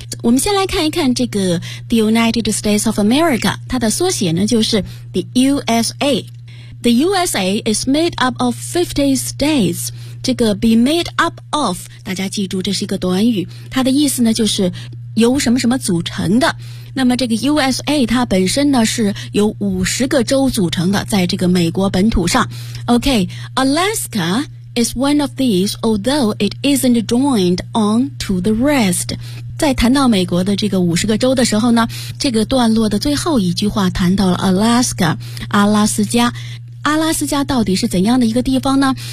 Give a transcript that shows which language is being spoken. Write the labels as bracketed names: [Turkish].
[Chinese] 我们先来看一看这个 [English] the United States of America, [Chinese] 它的缩写呢就是 [English] the USA,The USA is made up of 50 states. [Chinese] 这个 [English] be made up of, [Chinese] 大家记住这是一个短语，它的意思呢就是由什么什么组成的。那么这个 USA 它本身呢是由50个州组成的，在这个美国本土上。 [English] OK, Alaska is one of these, although it isn't joined on to the rest. [Chinese] 在谈到美国的这个50个州的时候呢，这个段落的最后一句话谈到了 Alaska, 阿拉斯加。阿拉斯加到底是怎样的一个地方呢？